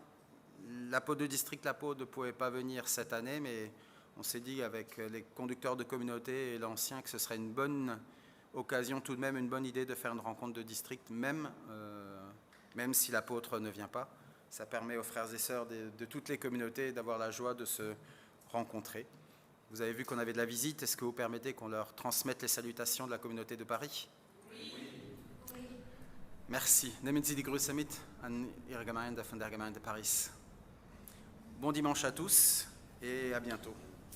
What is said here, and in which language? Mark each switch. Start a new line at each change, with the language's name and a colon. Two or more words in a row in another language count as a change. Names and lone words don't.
French: L'apôtre de district, l'apôtre ne pouvait pas venir cette année, mais on s'est dit avec les conducteurs de communauté et l'ancien que ce serait une bonne occasion, tout de même une bonne idée de faire une rencontre de district, même si l'apôtre ne vient pas. Ça permet aux frères et sœurs de toutes les communautés d'avoir la joie de se rencontrer. Vous avez vu qu'on avait de la visite. Est-ce que vous permettez qu'on leur transmette les salutations de la communauté de Paris? Oui. Merci.
German: Nehmen Sie die Grüße mit an Ihre Gemeinde von der Gemeinde Paris.
French: Bon dimanche à tous et à bientôt.